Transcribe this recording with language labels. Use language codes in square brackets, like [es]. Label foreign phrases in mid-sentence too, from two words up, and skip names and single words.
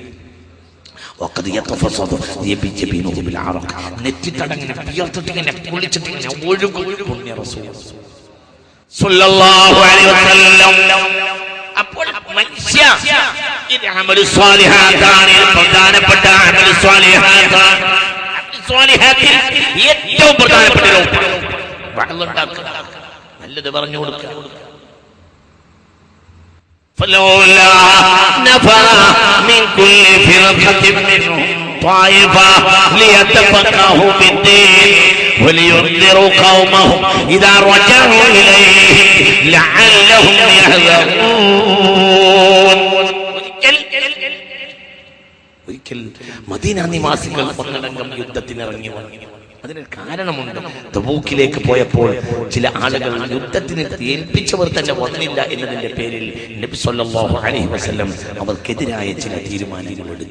[ml] നെറ്റിത്തടങ്ങനെ വിയർത്തിട്ടിങ്ങനെ കുളിച്ചിട്ടിങ്ങനെ ഒഴുകും പുണ്യ റസൂൽ [ar] صلى الله عليه وسلم. [ml] അപ്പോൾ മനുഷ്യ ഇത് [ar] عمل الصالحات, [ml] പ്രധാനപ്പെട്ട [ar] عمل الصالحات. [ml] സ്വാലിഹാത്തിൽ ഏറ്റവും പ്രധാനപ്പെട്ട വഅളുണ്ടാക്കുക, നല്ലത് പറഞ്ഞു കൊടുക്കുക. [ar] فلولا نفر من كل فرقة منهم طائفة ليتفقهوا في الدين ولينذروا قومهم إذا رجعوا إليهم لعلهم يحذرون. [ml] ഒരിക്കൽ മദീന നിവാസികൾ ഒന്നടങ്കം യുദ്ധത്തിനിറങ്ങി വന്നു. അതിന് കാരണമുണ്ട്. തബൂക്കിലേക്ക് പോയപ്പോൾ ചില ആളുകൾ യുദ്ധത്തിന് ഏൽപ്പിച്ചവർ തന്നെ വന്നില്ല എന്നതിന്റെ പേരിൽ നബി [ar] صلى الله عليه وسلم [ml] അവർക്കെതിരായ ചില തീരുമാനങ്ങൾ എടുത്തു.